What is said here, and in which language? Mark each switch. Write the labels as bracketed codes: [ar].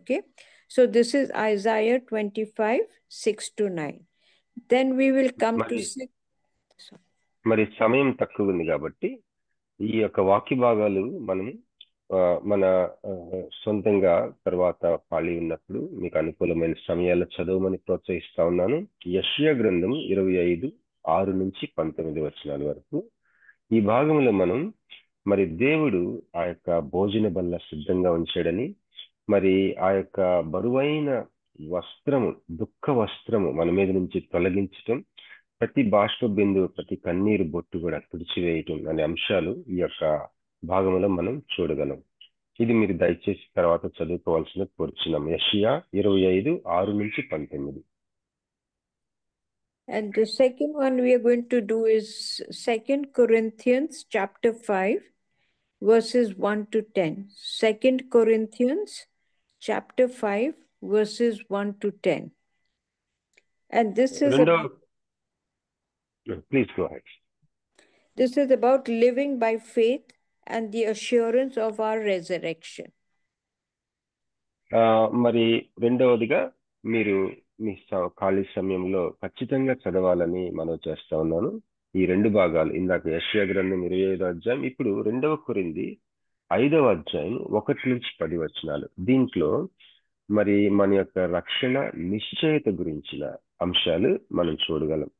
[en] Okay, so this is Isaiah 25, 6 to 9. Then we will come to 6. [te] మరి సమయం తక్కువ ఉంది కాబట్టి ఈ యొక్క వాక్య భాగాలు మనం మన సొంతంగా తర్వాత ఖాళీ ఉన్నప్పుడు మీకు అనుకూలమైన సమయాల్లో చదవమని ప్రోత్సహిస్తా ఉన్నాను. యెషయా గ్రంథం 25:6-19 వచనాల వరకు ఈ భాగంలో మనం మరి దేవుడు ఆ యొక్క భోజన బల్ల సిద్ధంగా ఉంచాడని, మరి ఆ యొక్క బరువైన వస్త్రము, దుఃఖ వస్త్రము మన మీద నుంచి తొలగించటం, ప్రతి బాష్ప బిందువు, ప్రతి కన్నీరు బొట్టు కూడా తుడిచివేయటం అనే అంశాలు ఈ యొక్క భాగంలో మనం చూడగలం. ఇది మీరు దయచేసి తర్వాత చదువుకోవాల్సిన కోరుచున్నాం. యెషయా 25:6-19. [en] And the second one we are going to do is 2 Corinthians chapter 5, verses 1 to 10. 2 Corinthians chapter 5, verses 1 to 10. And this is Please go ahead. This is about living by faith and the assurance of our resurrection. [te] మరి రెండవదిగా మీరు మీ ఖాళీ సమయంలో ఖచ్చితంగా చదవాలని మనం చేస్తా ఉన్నాను. ఈ 2 భాగాలు, ఇందాక యెషయా గ్రంథం 25వ అధ్యాయం, ఇప్పుడు 2వ కొరింథీ 5వ అధ్యాయం 1-10 వచనాలు. దీంట్లో మరి మన యొక్క రక్షణ నిశ్చయత గురించిన అంశాలు మనం చూడగలం.